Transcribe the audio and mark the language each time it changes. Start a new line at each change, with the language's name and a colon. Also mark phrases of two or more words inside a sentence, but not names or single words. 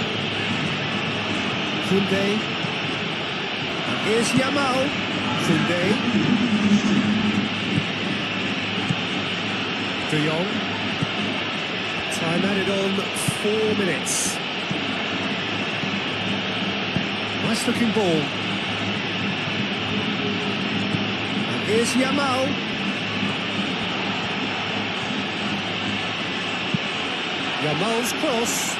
English: Koundé. And here's Yamal. Koundé. De Jong. Time added on 4 minutes. Nice looking ball. And here's Yamal. Yamal's cross.